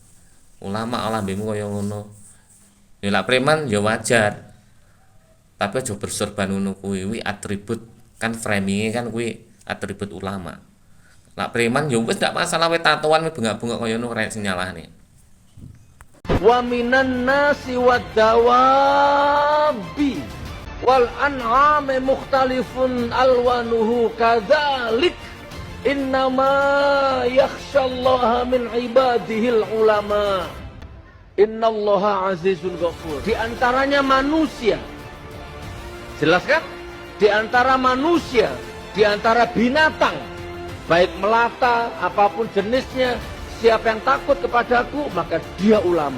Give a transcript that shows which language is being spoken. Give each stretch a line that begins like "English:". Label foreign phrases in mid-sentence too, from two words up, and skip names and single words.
Javanese: Ulama lambemu kaya ngono. Ya lak preman ya wajar. Tapi aja bersorban ngono kuwi atribut kan, framing kan kuwi atribut ulama. Lak preman ya wis ndak masalah, we tatoan we bengak-bengok kaya ngono rek sing nyalahne.
Arabic: ومن الناس والدواب والأنعام مختلف ألوانه كذلك إنما يخشى الله من عباده العلماء إن الله عزيز غفور.
Indonesian: Di antaranya manusia, jelas kan? Di antara manusia, di antara binatang, baik melata apapun jenisnya, siapa yang takut kepadaku maka dia ulama.